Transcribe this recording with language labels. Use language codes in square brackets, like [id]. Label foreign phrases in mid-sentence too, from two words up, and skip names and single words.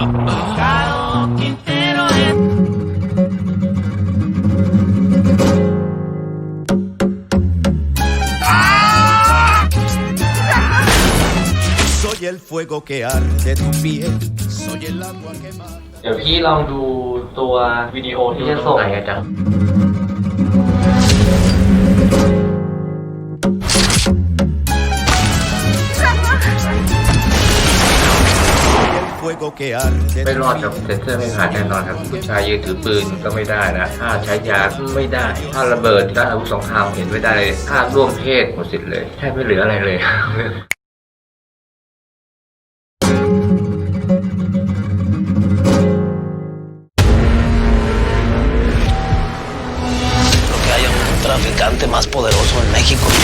[es] Caro Quintero Soy el fuego que arde tu piel. Soy el agua que mata. [th] เดี๋ยวพี่ลองดูตัววิดีโอที่จะส่งไหนกัน [es] Soy fuego que arde. [th] ไม่รอดครับเซ็นเซอร์ไม่ผ่านแน่นอนครับผู้ชายยืนถือปืนก็ไม่ได้นะถ้าใช้ยาไม่ได้ถ้าระเบิดถ้าอาวุธสงครามเห็นไม่ได้เลยถ้าร่วมเพศหมดสิทธิ์เลยแทบไม่เหลืออะไรเลย [es] traficante más poderoso en México.